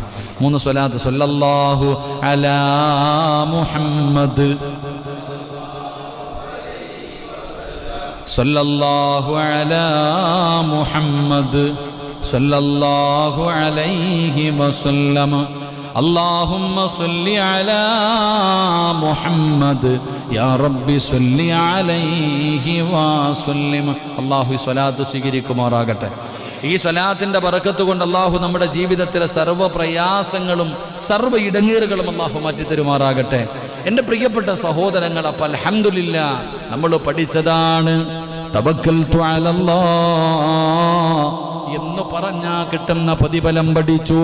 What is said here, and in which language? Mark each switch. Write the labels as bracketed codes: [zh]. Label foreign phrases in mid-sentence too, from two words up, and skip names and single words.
[ml] 3 സ്വലാത്ത്. [ar] صلى الله على محمد، صلى الله على محمد، صلى الله عليه وسلم. اللهم صل على محمد يا رب صل عليه وسلم. [ml] അല്ലാഹു ഈ സ്വലാത്ത് സ്വീകരിക്കുമാറാകട്ടെ. ഈ സ്വലാത്തിന്റെ ബറക്കത്ത് കൊണ്ട് അല്ലാഹു നമ്മുടെ ജീവിതത്തിലെ സർവ്വ പ്രയാസങ്ങളും സർവ്വ ഇടങ്ങേറുകളും അല്ലാഹു മാറ്റിത്തരുമാറാകട്ടെ. എൻ്റെ പ്രിയപ്പെട്ട സഹോദരങ്ങൾ, അപ്പോൾ അൽഹംദുലില്ലാഹ് നമ്മൾ പഠിച്ചതാണ് [ar] توكلت على الله [ml] എന്ന് പറഞ്ഞാ കിട്ടുന്ന പ്രതിഫലം പഠിച്ചു.